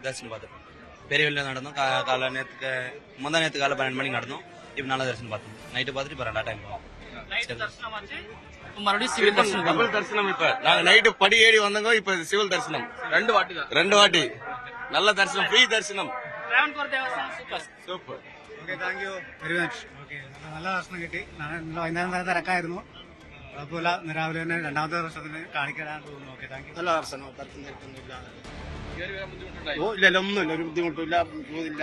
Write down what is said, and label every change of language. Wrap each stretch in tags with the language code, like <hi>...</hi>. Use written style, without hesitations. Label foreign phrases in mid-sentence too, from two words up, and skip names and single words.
<ta>தரிசனம் பார்த்தோம். பெரிய வெளியில நடந்தோம். முந்தா நேற்று காலை 12 மணிக்கு நடந்தோம். இப்போ நல்ல தரிசனம் பார்த்தோம். நைட்டு பார்த்துட்டு இப்போ 2 டைம் போவோம். மறுபடியும் சிவில் தரிசனம், டபுள் தரிசனம். இப்ப நாங்க நைட்டு படி ஏறி வந்தோங்க, இப்ப சிவில் தரிசனம் 2 வாட்டி நல்ல தரிசனம், ஃப்ரீ தரிசனம்.</ta> <ml>സൂപ്പർ. ഓക്കെ,</ml> <en>thank you very much.</en> <ml>ഓക്കെ, നല്ല ദർശനം കിട്ടി. വൈകുന്നേരം തന്നെ തിരക്കായിരുന്നു. കുഴപ്പമില്ല. രാവിലെ തന്നെ രണ്ടാമത്തെ ദർശനത്തിന് കാണിക്കാനാണ് തോന്നുന്നു. ഓക്കെ,</ml> <en>thank you.</en> <ml>നല്ല ദർശനം, തിരക്കൊന്നുമില്ല. ഇല്ല, ഒന്നുമില്ല, ഒരു ബുദ്ധിമുട്ടില്ല, പോതില്ല.</ml>